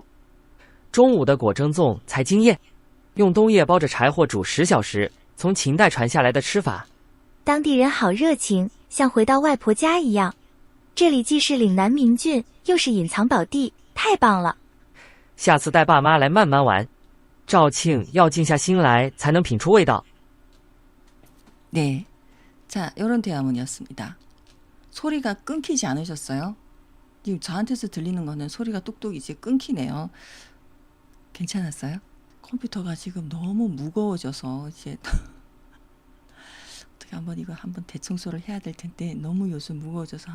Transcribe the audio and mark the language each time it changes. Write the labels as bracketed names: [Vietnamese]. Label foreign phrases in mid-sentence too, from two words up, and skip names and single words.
[Chinese] 中午的果蒸粽才惊艳，用冬叶包着柴火煮10小时，从秦代传下来的吃法。当地人好热情，像回到外婆家一样。这里既是岭南名郡，又是隐藏宝地，太棒了！下次带爸妈来慢慢玩。肇庆要静下心来才能品出味道。 [Korean] 네, 자, 이런 대화문이었습니다. 소리가 끊기지 않으셨어요? 지금 저한테서 들리는 거는 소리가 뚝뚝 이제 끊기네요. 괜찮았어요? 컴퓨터가 지금 너무 무거워져서 이제 어떻게 한번 대청소를 해야 될 텐데 너무 요즘 무거워져서.